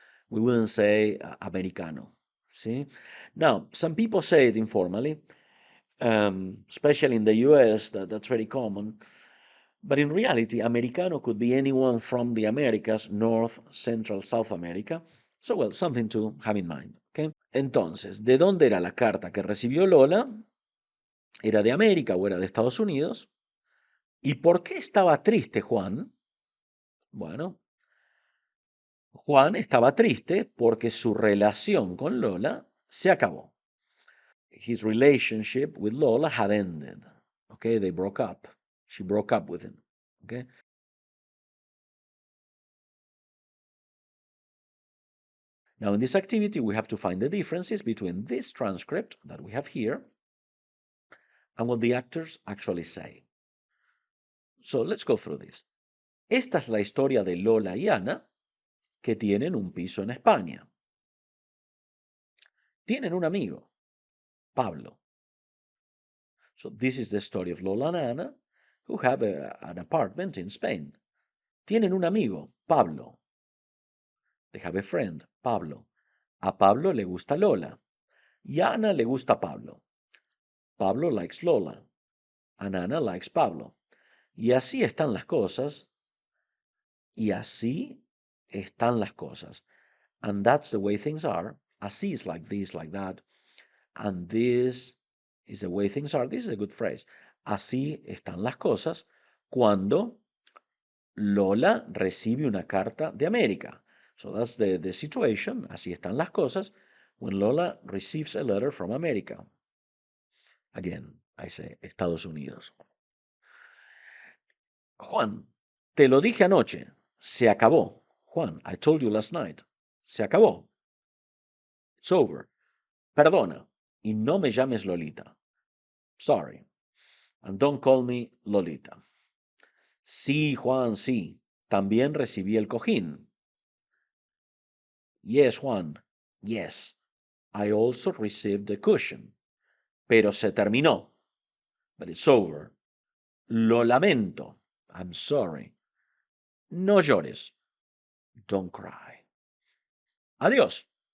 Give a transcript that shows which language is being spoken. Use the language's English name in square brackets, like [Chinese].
[English] We wouldn't say americano. See? Now, some people say it informally, especially in the US, that's very common. But in reality, americano could be anyone from the Americas, North, Central, South America. So, well, something to have in mind. Okay? [Spanish] Entonces, ¿de dónde era la carta que recibió Lola? ¿Era de América o era de Estados Unidos? ¿Y por qué estaba triste Juan? Bueno, Juan estaba triste porque su relación con Lola se acabó. [English] His relationship with Lola had ended. Okay, they broke up. She broke up with him. Okay. Now, in this activity, we have to find the differences between this transcript that we have here and what the actors actually say. So let's go through this. [Spanish] Esta es la historia de Lola y Ana, que tienen un piso en España. Tienen un amigo, Pablo. [English] So this is the story of Lola and Ana, who have an apartment in Spain. [Spanish] Tienen un amigo, Pablo. [English] They have a friend, Pablo. [Spanish] A Pablo le gusta Lola. Y a Ana le gusta Pablo. [English] Pablo likes Lola. And Ana likes Pablo. [Spanish] Y así están las cosas. Y así están las cosas. [English] And that's the way things are. Así is like this, like that. And this is the way things are. This is a good phrase. [Spanish] Así están las cosas cuando Lola recibe una carta de América. [English] So that's the situation. [Spanish] Así están las cosas [English] when Lola receives a letter from America. Again, I say Estados Unidos. [Spanish] Juan, te lo dije anoche. Se acabó. [English] Juan, I told you last night. [Spanish] Se acabó. [English] It's over. [Spanish] Perdona. Y no me llames Lolita. [English] Sorry. And don't call me Lolita. [Spanish] Sí, Juan, sí. También recibí el cojín. [English] Yes, Juan. Yes. I also received the cushion. [Spanish] Pero se terminó. [English] But it's over. [Spanish] Lo lamento. [English] I'm sorry. [Spanish] No llores. [English] Don't cry. [Spanish] Adiós.